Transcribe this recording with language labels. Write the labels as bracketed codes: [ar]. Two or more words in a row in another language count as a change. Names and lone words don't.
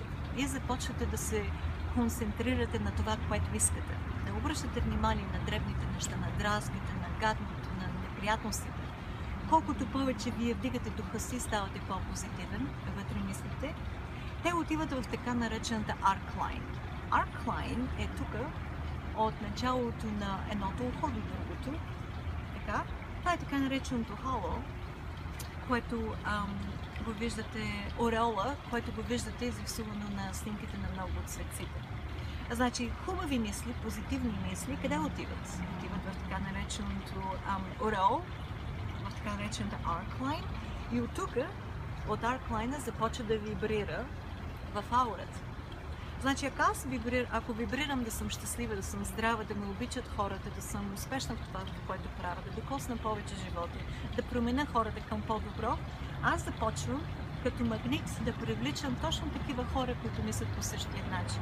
[bg] Вие започвате да се концентрирате на това, което искате. Да обръщате внимание на дребните неща, на дразгите, на гадното, на неприятностите. Колкото повече вие вдигате духа си, ставате по-позитивен, вътре мислите, те отиват в така наречената [en] arc line. Arc line [bg] е тук от началото на едното ухо до другото. Така. Това е така нареченото хало, което го виждате, ореола, което го виждате изрисувано на снимките на много от светците. Значи, хубави мисли, позитивни мисли, къде отиват? Отиват в така нареченото ореол, в така наречената [en] arc line [bg] и от тук, от [en] arc line [bg] започва да вибрира в аурата. Значи, ако вибрирам да съм щастлива, да съм здрава, да ме обичат хората, да съм успешна в това, което правя, да докосна повече живота, да променя хората към по-добро, аз започвам като магнит да привличам точно такива хора, които мислят по същия начин.